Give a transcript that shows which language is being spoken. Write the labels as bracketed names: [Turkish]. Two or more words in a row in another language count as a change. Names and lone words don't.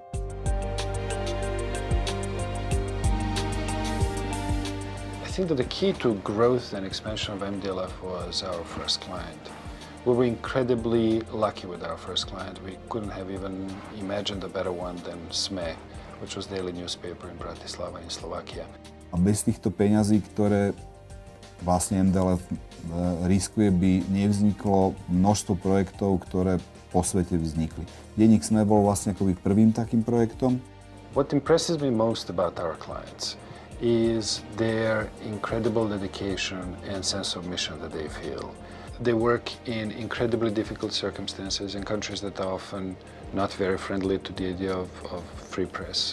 [English] I think that the key to growth and expansion of MDLF was our first client. We were incredibly lucky with our first client. We couldn't have even imagined a better one than SME, which was daily newspaper in Bratislava in Slovakia. [Slovak] A bez týchto peňazí, ktoré vlastne MDLF riskuje, by nevzniklo množstvo projektov, ktoré po svete vznikli. Denník SME bol vlastne akoby prvým takým projektom. [English] What impresses me most about our clients is their incredible dedication and sense of mission that they feel. They work in incredibly difficult circumstances in countries that are often not very friendly to the idea of free press.